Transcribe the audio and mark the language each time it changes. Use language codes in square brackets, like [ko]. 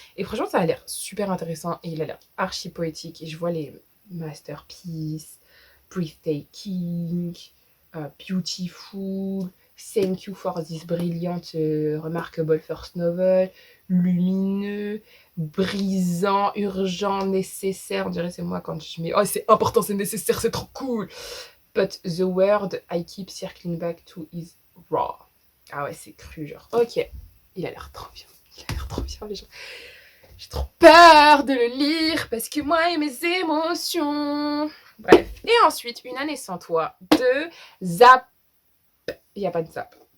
[fr] Et franchement ça a l'air super intéressant, et il a l'air archi poétique, et je vois les [en] masterpiece, breathtaking, beautiful, thank you for this brilliant, remarkable first novel, [fr] lumineux, brisant, urgent, nécessaire. On dirait c'est moi quand je mets oh c'est important, c'est nécessaire, c'est trop cool. [en] But the word I keep circling back to is raw. [fr] Ah ouais, c'est cru, genre. Ok, il a l'air trop bien. Il a l'air trop bien, les gens. J'ai trop peur de le lire parce que moi et mes émotions. Bref. Et ensuite, Une année sans toi de Zap. Il n'y a pas de Zap.